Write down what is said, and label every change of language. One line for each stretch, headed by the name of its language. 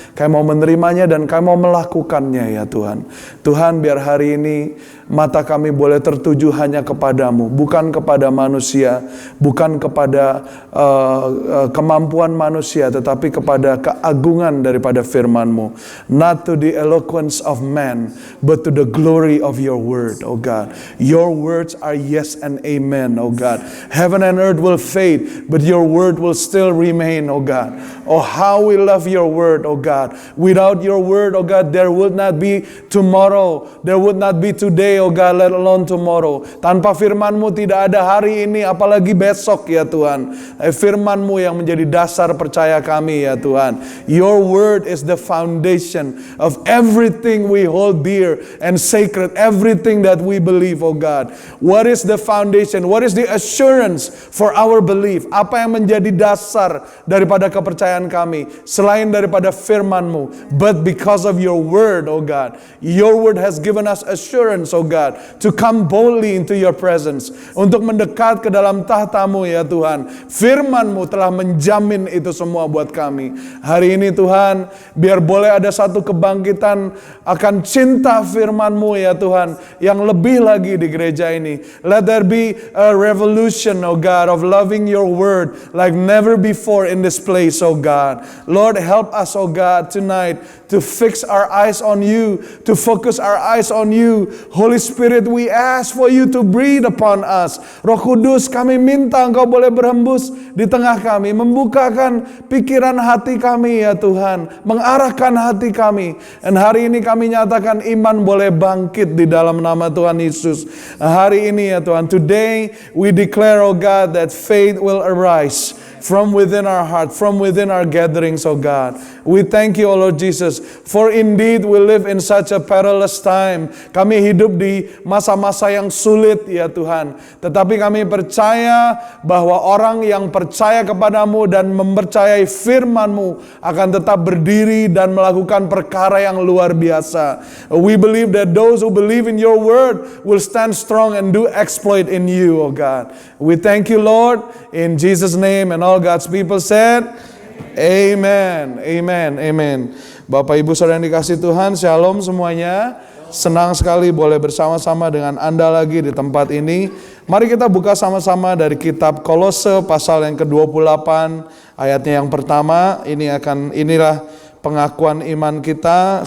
Indonesian: Kami mau menerimanya dan kami mau melakukannya ya Tuhan. Tuhan, biar hari ini mata kami boleh tertuju hanya kepadamu, bukan kepada manusia, bukan kepada kemampuan manusia, tetapi kepada keagungan daripada firman-Mu.
English: Not to the eloquence of man, but to the glory of your word, oh God. Your words are yes and amen, oh God. Heaven and earth will fade, but your word will still remain, oh God. Oh, how we love your word, oh God. Without your word, oh God, there would not be tomorrow. There would not be today, oh God, let alone tomorrow.
Indonesian: Tanpa firman-Mu tidak ada hari ini, apalagi besok ya Tuhan. Firman-Mu yang menjadi dasar percaya kami ya Tuhan.
English: Your word is the foundation of everything we hold dear and sacred, everything that we believe, oh God. What is the foundation? What is the assurance for our belief?
Indonesian: Apa yang menjadi dasar daripada kepercayaan kami selain daripada firman-Mu?
English: But because of your word, oh God, your word has given us assurance, oh God, to come boldly into your presence,
Indonesian: untuk mendekat ke dalam tahta-Mu ya Tuhan. Firman-Mu telah menjamin itu semua buat kami. Hari ini Tuhan, biar boleh ada satu kebangkitan akan cinta firman-Mu ya Tuhan, yang lebih lagi di gereja ini.
English: Let there be a revolution, oh God, of loving your word like never before in this place, oh God. Lord, help us, oh God, tonight to fix our eyes on you, to focus our eyes on you. Holy Spirit, we ask for you to breathe upon us.
Indonesian: Roh Kudus, kami minta Engkau boleh berhembus di tengah kami, membukakan pikiran hati kami ya Tuhan, mengarahkan hati kami. Dan hari ini kami nyatakan iman boleh bangkit di dalam nama Tuhan Yesus. Hari ini ya Tuhan,
English: today we declare, oh God, that faith will arise from within our heart, from within our gatherings, oh God. We thank you, oh Lord Jesus, for indeed we live in such a perilous time.
Indonesian: Kami hidup di masa-masa yang sulit ya Tuhan. Tetapi kami percaya bahwa orang yang percaya kepadamu dan mempercayai firman-Mu akan tetap berdiri dan melakukan perkara yang luar biasa.
English: We believe that those who believe in your word will stand strong and do exploit in you, oh God. We thank you, Lord, in Jesus' name, and all God's people said, Amen, Amen, Amen.
Indonesian: Bapak Ibu Saudara yang dikasih Tuhan, Shalom semuanya. Senang sekali boleh bersama-sama dengan Anda lagi di tempat ini. Mari kita buka sama-sama dari kitab Kolose pasal yang ke-28 ayatnya yang pertama. Inilah pengakuan iman kita.